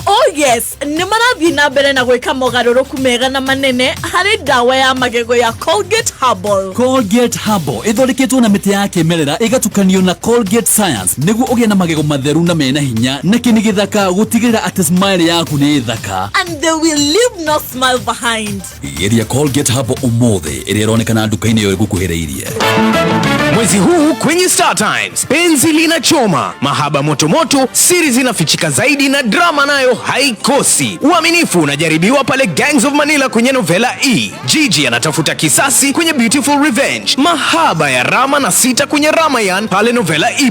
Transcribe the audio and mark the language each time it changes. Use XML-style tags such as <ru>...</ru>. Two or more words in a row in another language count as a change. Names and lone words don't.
<en>Oh yes,</en> <ki>nĩ marathiĩ na mbere na gwĩka mogarũrũku mega na manene harĩ ndawa ya magego ya Colgate Herbal. Colgate Herbal ĩthondeketwo na mĩtĩ ya kĩmerera kĩmerera igatukanio na Colgate Science nĩguo ũgĩe na magego matheru na mena hinya na kĩnĩ gĩthaka gũtigĩrĩra atĩ smile yaku nĩ thaka.</ki> <en>And they will leave no smile behind.</en> <ki>Geria Colgate hapo ũmũthĩ ĩrĩa ĩronekana nduka-inĩ ĩyo ĩgũkuhĩrĩirie.</ki> <sw>Mwezi huu kwenye Star Times, penzi linachoma, mahaba motomoto, siri zinafichika zaidi na drama nayo haikosi. Uaminifu unajaribiwa pale Gangs of Manila kwenye novela E. Gigi anatafuta kisasi kwenye Beautiful Revenge. Mahaba ya Rama na Sita kwenye Ramayan pale novela E+.</sw>